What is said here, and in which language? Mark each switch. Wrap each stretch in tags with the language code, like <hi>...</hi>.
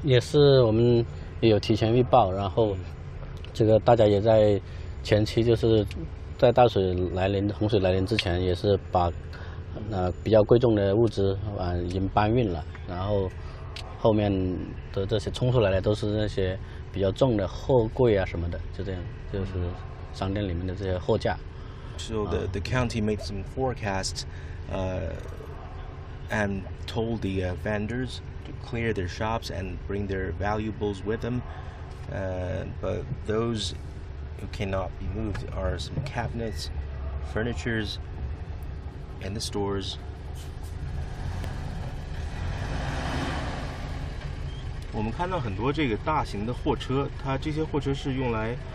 <zh>也是我们也有提前预报，然后这个大家也在前期就是在大水来临、洪水来临之前，也是把比较贵重的物资已经搬运了，然后后面的这些冲出来的都是那些比较重的货柜啊什么的，就这样，就是商店里面的这些货架。</zh> <en>So the county made some forecasts and told the vendors to clear their shops and bring their valuables with them. But those who cannot be moved are some cabinets, furnitures, and the stores.</en> <zh>我们看到很多这个大型的货车，它这些货车是用来</zh>